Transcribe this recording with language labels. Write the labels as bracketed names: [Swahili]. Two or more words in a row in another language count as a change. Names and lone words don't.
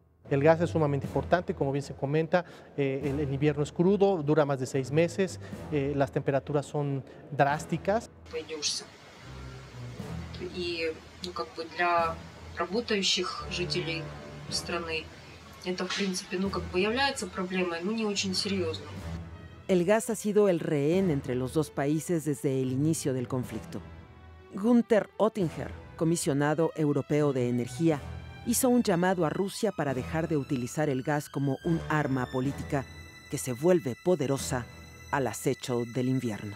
[Spanish] El gas es sumamente importante, como bien se comenta, el invierno es crudo, dura más de 6 meses, las temperaturas son drásticas. [Russian] Пойдешься. И для работающих жителей страны это, в принципе, является проблемой, но не очень серьезной. [Spanish] El gas ha sido el rehén entre los dos países desde el inicio del conflicto. Günther Oettinger, comisionado europeo de energía, hizo un llamado a Rusia para dejar de utilizar el gas como un arma política que se vuelve poderosa al acecho del invierno.